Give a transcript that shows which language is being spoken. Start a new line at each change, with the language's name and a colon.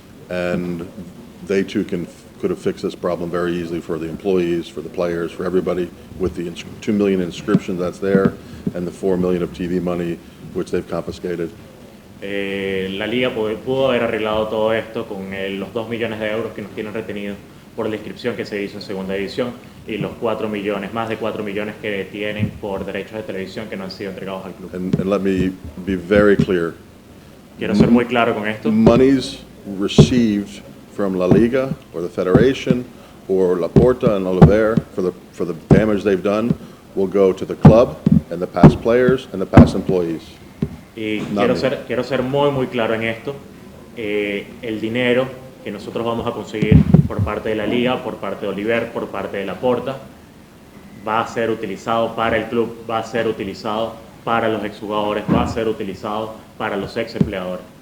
English: And they too could have fixed this problem very easily for the employees, for the players, for everybody, with the 2 million inscriptions that's there and the 4 million of TV money which they've confiscated.
Spanish: La Liga pudo haber arreglado todo esto con los 2 millones de euros que nos tienen retenidos por la inscripción que se hizo en segunda división y los 4 millones, más de 4 millones que tienen por derechos de televisión que no han sido entregados al club.
English: And let me be very clear.
Spanish: Quiero ser muy claro con esto.
English: Monies received from La Liga or the Federation or Laporta and Oliver for the damage they've done will go to the club and the past players and the past employees.
Spanish: Y quiero ser muy claro en esto. El dinero que nosotros vamos a conseguir por parte de la Liga, por parte de Oliver, por parte de Laporta, va a ser utilizado para el club, va a ser utilizado para los exjugadores, va a ser utilizado para los ex empleados.